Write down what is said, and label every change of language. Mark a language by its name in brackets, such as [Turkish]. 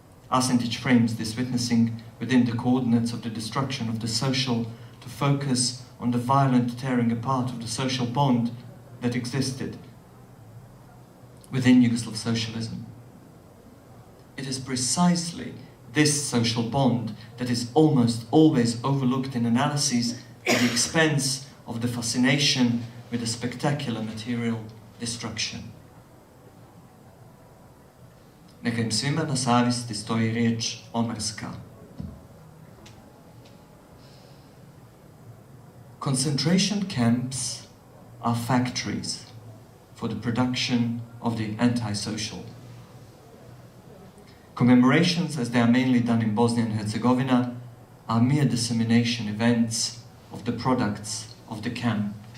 [English] Arsenijević frames this witnessing within the coordinates of the destruction of the social to focus on the violent tearing apart of the social bond that existed within Yugoslav socialism. It is precisely this social bond that is almost always overlooked in analyses at the expense of the fascination with the spectacular material destruction. [Bosnian] Neka im svima na savjesti stoji riječ Maska. [English] Concentration camps are factories for the production of the antisocial. Commemorations, as they are mainly done in Bosnia and Herzegovina, are mere dissemination events of the products of the camp.